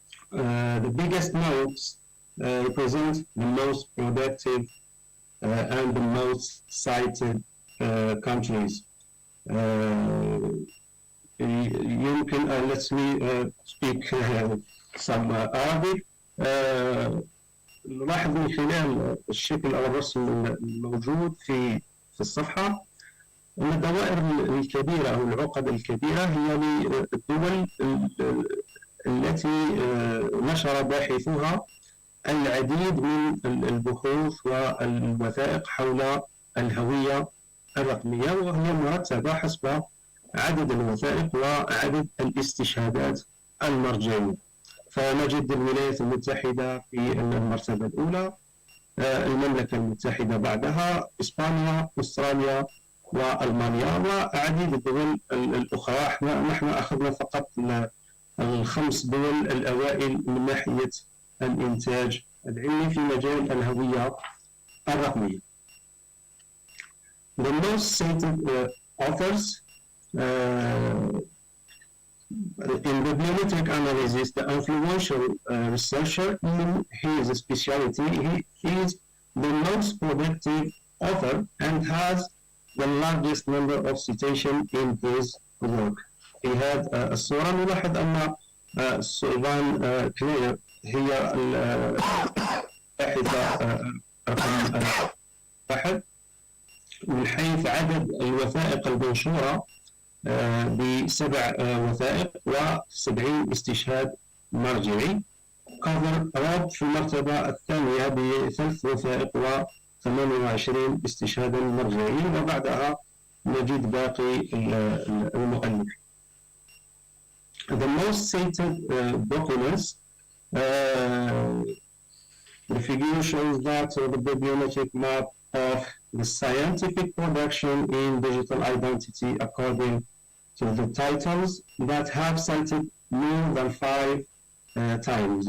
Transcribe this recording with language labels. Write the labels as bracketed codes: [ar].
[en] The biggest notes represent the most productive and the most cited countries. You can let me speak some Arabic. [ar] نلاحظ من خلال الشكل أو الرسم الموجود في الصفحة أن الدوائر الكبيرة أو العقد الكبيرة هي للدول التي نشر باحثوها العديد من البحوث والوثائق حول الهوية الرقمية، وهي مرتبة حسب عدد الوثائق وعدد الاستشهادات المرجعية. فنجد الولايات المتحدة في المرتبة الأولى، المملكة المتحدة بعدها، إسبانيا، أستراليا، وألمانيا، وعديد الدول الأخرى. نحن أخذنا فقط الخمس دول الأوائل من ناحية الإنتاج العلمي في مجال الهوية الرقمية. [en] The most cited authors in bibliometric analysis, the influential researcher in his specialty, he is the most productive author and has the largest number of citations in his work. [ar] في هذه الصورة نلاحظ أن سوزان كلير هي الباحثة رقم واحد من حيث عدد الوثائق المنشورة ب7 وثائق و70 استشهاد مرجعي. كفر راب في المرتبة الثانية ب3 وثائق و28 استشهادا مرجعيا، وبعدها نجد باقي المؤلف. [en] The most cited documents, the figure shows that the bibliometric map of the scientific production in digital identity according to the titles that have cited more than 5 times.